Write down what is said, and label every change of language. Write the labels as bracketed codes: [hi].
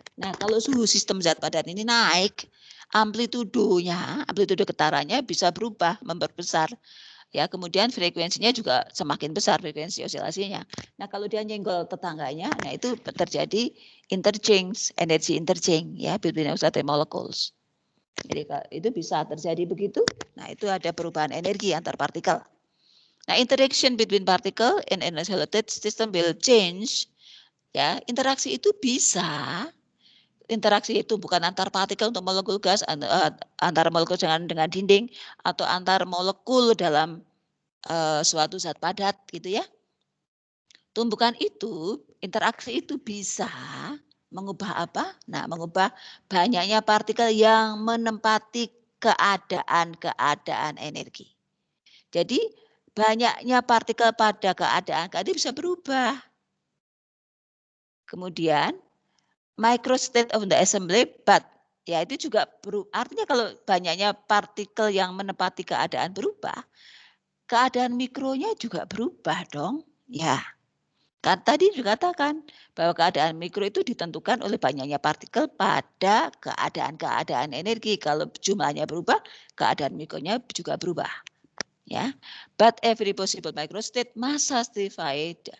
[id] Nah, kalau suhu sistem zat padat ini naik, amplitude getarannya bisa berubah, memperbesar. Ya, kemudian frekuensinya juga semakin besar frekuensi osilasinya. Nah, kalau dia nyenggol tetangganya, nah itu terjadi [en] interchange, energy interchange [id] ya [en] between oscillating molecules. [id] Jadi itu bisa terjadi begitu. Nah, itu ada perubahan energi antar partikel. Nah, [en] interaction between particle in an isolated system will change. [id] Ya, interaksi itu bisa. Interaksi itu bukan antar partikel untuk molekul gas, antar molekul dengan dinding, atau antar molekul dalam suatu zat padat gitu ya. Tumbukan itu, interaksi itu bisa mengubah apa? Nah, mengubah banyaknya partikel yang menempati keadaan energi. Jadi banyaknya partikel pada keadaan bisa berubah. Kemudian [en] microstate of the assembly, but [id] ya itu juga artinya kalau banyaknya partikel yang menempati keadaan berubah, keadaan mikronya juga berubah dong. Ya, kan tadi dikatakan bahwa keadaan mikro itu ditentukan oleh banyaknya partikel pada keadaan energi. Kalau jumlahnya berubah, keadaan mikronya juga berubah. Ya, [en] but every possible microstate must satisfy.